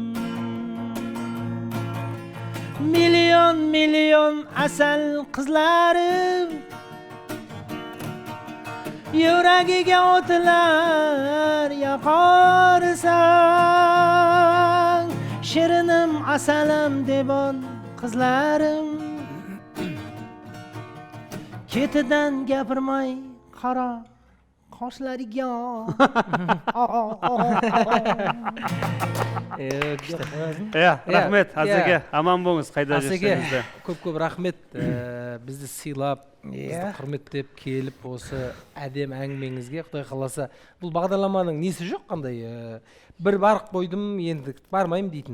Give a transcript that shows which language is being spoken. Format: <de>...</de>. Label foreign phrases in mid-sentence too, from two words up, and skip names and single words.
<uz>Milyon asal qizlarim, yuragiga o'tlar yoqarsan, shirinim asalim debon qizlarim, ketidan gapirmay qara qoshlariga.</uz> <kk>Рахмет, Азеке, аман болыңыз, қайда жүрсеңіз. Көп рахмет, бізді сыйлап, бізді құрметтеп келіп, осы әдем әңгімеңізге, Құдай қаласа. Бұл бағдарламаның несі жоқ қандай? Бір барық қойдым, енді бармайым дейтін.</kk>